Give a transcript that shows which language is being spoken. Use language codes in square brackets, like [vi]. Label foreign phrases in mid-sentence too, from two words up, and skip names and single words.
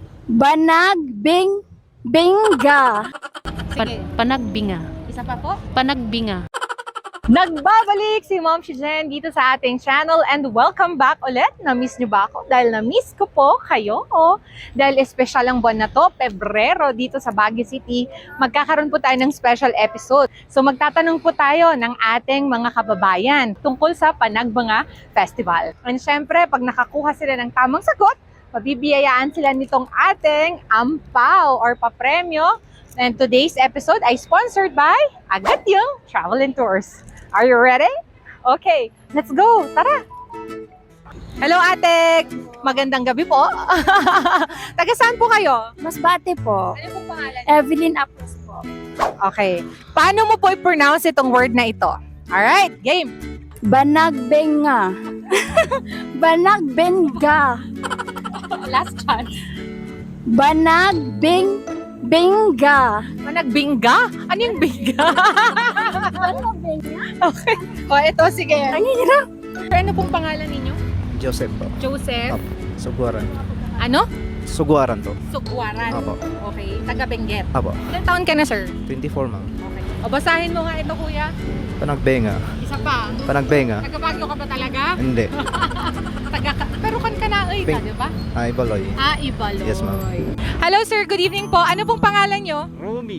[tl] Banagbinga. Sige. Panagbinga. Isa pa po. Panagbinga. Nagbabalik si Ma'am Shijen dito sa ating channel and [en] welcome back [tl] ulit. Na-miss niyo ba ako? Dahil na-miss ko po kayo. Dahil espesyal ang buwan na to, Pebrero dito sa Baguio City, magkakaroon po tayo ng special episode. So magtatanong po tayo ng ating mga kababayan tungkol sa Panagbanga Festival. And syempre, pag nakakuha sila ng tamang sagot, mabibiyayaan sila nitong ating ampaw or papremyo. [en] And today's episode ay sponsored by Agatyong Travel and Tours. Are you ready? Okay, let's go! [tl] Tara! Hello, ate! Magandang gabi po. Taga saan po kayo? Masbate po. Ano pong pangalan? Evelyn Apos po. Okay. Paano mo po i-pronounce itong word na ito? [en] Alright, game! [tl] Banagbenga. Banagbenga. [en] Last chance. [tl] Banagbinga. Managbingga? Ano yung bingga? Banagbenga? Okay. O, ito, sige. Ang hirap. Ano pong pangalan ninyo? Joseph po. Joseph? Apo. Suguaran. Ano? Suguaran to. Sugwaran. Apo. Okay. Taga Benguet. Apo. Ilang taon ka na, sir? 24 ma'am. Okay. O, basahin mo nga ito, kuya. Panagbenga. Isa pa. Panagbenga. Taga Baguio ka ba talaga? Hindi. Pero kan ka na, ka, di ba? Ay, Baloy. Ah, Ibaloy. [en] Yes, ma'am. Hello, sir. Good evening [tl] po. Ano pong pangalan nyo? Romy.